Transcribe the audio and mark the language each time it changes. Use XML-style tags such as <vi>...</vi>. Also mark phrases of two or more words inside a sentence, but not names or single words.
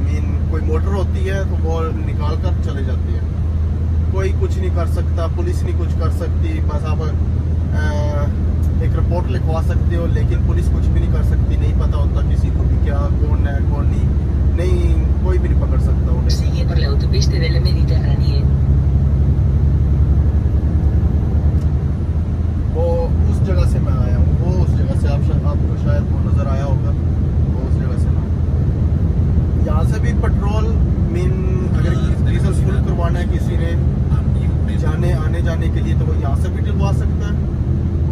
<hi>मीन कोई मोटर होती है तो वो निकाल कर चले जाते हैं। कोई कुछ नहीं कर सकता, पुलिस नहीं कुछ कर सकती, बस आप एक रिपोर्ट लिखवा सकते हो, लेकिन पुलिस कुछ भी नहीं कर सकती। नहीं पता होता किसी को भी क्या कौन है कौन नहीं, कोई भी नहीं पकड़ सकता उन्हें।</hi> <es>Sigue por la autopista del Mediterráneo.</es> <hi>वो उस जगह से मैं आया हूँ, वो उस जगह से आपको शायद वो नज़र आया होगा, वो उस जगह से मैं। यहाँ से भी पेट्रोल मीन अगर</hi> <en>diesel full</en> <hi>करवाना है किसी ने जाने आने जाने के लिए, तो वो यहाँ से भी डलवा सकता है।</hi>